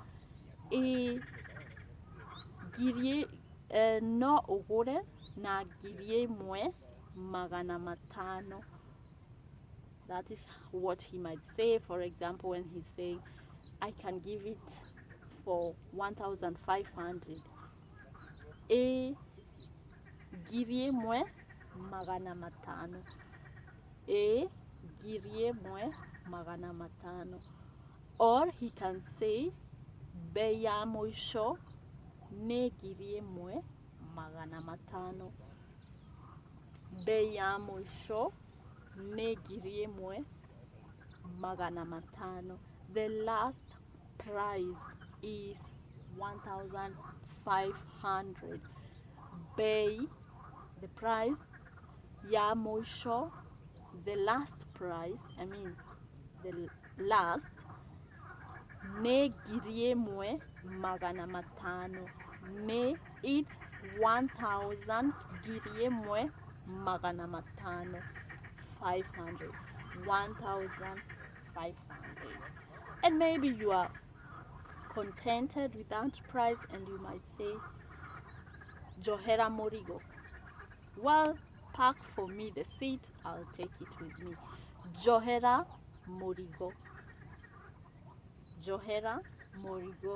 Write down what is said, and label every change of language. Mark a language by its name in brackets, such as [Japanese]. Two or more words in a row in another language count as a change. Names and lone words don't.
[Kikuyu] No ugure na ngiri ĩmwe magana matano. [English] That is what he might say. For example, when he's saying, I can give it for 1,500. [Kikuyu] Ngiri ĩmwe magana matano. Ngiri ĩmwe magana matano. [English] Or he can say, [Kikuyu] bei ya mũico nĩ ngiri ĩmwe magana matano. Bei ya mũico nĩ ngiri ĩmwe magana matano. [English] The last price is 1,500. Bei, the price, [Kikuyu] ya mũico, [English] the last price, I mean the last, [Kikuyu] nĩ ngiri ĩmwe magana matano. It's 1,000 ngiri ĩmwe magana matano. [English] 500. 1,500. And maybe you are contented with that price and you might say, [Kikuyu] Johera Morigo. [English] Well, pack for me the seat, I'll take it with me. [Kikuyu] Johera Morigo. Johera Morigo.